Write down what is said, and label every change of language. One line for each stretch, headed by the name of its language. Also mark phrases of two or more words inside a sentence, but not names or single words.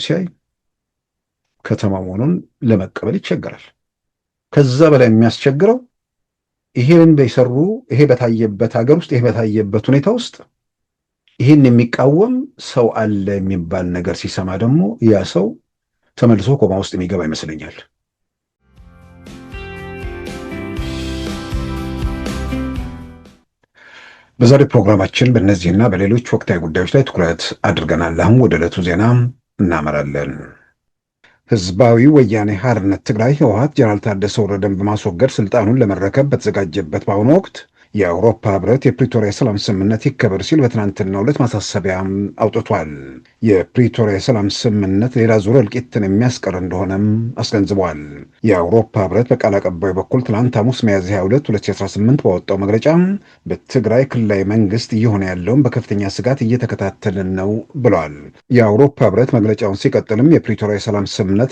Amharic: ሲያይ ከተማ መሆኑን ለመቀበል ይቸገራል። ከዛ በላይ የሚያስቸግረው ይሄን በይሰሩ ይሄ በታየበት ሀገር ውስጥ ይሄ በታየበት ሁኔታ ውስጥ ይሄን የሚቃወም ሰው አለ የሚባል ነገር ሲሰማ ደግሞ ያ ሰው ተመልሶ ኮማ ውስጥ የሚገባ ይመስለኛል። በዛሬ ፕሮግራማችን በእነዚህና በሌሎች ወቅታዊ ጉዳዮች ላይ ትኩረት አድርገናል። አሁን ወደ ዕለቱ ዜና እናመራለን። ህዝባዊ ወያኔ ሓርነት ትግራይ ህወሓት ጀነራል ታደሰ ወረደን በማስወገድ ስልጣኑን ለመረከብ በተዘጋጀበት በአሁኑ ወቅት የአውሮፓ ህብረት የፕሪቶሪያ ሰላም ስምምነት ይከበር ሲል በትናንትናው ዕለት ማሳሰቢያ አውጥቷል። የፕሪቶሪያ ሰላም ስምምነት ሌላ ዙር እልቂትን የሚያስቀር እንደሆነም አስገንዝቧል። የአውሮፓ ህብረት በቃል አቀባዩ በኩል ትናንት ሐሙስ ሚያዝያ 22 2018 ባወጣው መግለጫ በትግራይ ክልላዊ መንግስት እየሆነ ያለውን በከፍተኛ ስጋት እየተከታተልን ነው ብሏል። የአውሮፓ ህብረት መግለጫውን ሲቀጥልም የፕሪቶሪያ ሰላም ስምምነት